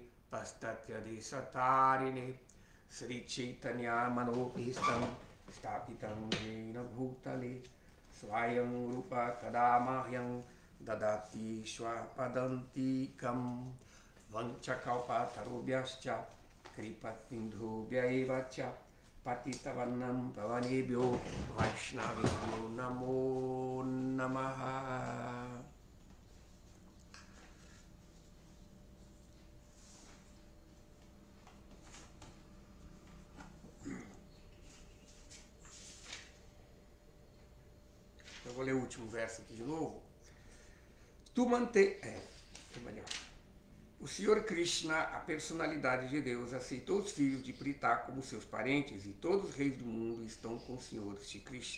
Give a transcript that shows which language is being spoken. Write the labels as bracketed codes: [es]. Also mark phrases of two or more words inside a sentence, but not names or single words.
[sa] पस्तत्य देसतरिने श्रीचैतन्यमनोऽभीष्टं स्थापितं येन भूतले स्वयं रूपः कदा मह्यं ददाति स्वपदान्तिकम् वाञ्छाकल्पतरुभ्यश्च कृपासिन्धुभ्य एव च पतितानां पावनेभ्यो वैष्णवेभ्यो नमो नमः. [pt] Eu vou ler o último verso aqui de novo. O Senhor Krishna, a personalidade de Deus, aceitou os filhos de Pritha como seus parentes e todos os reis do mundo estão com o Senhor Shri Krishna.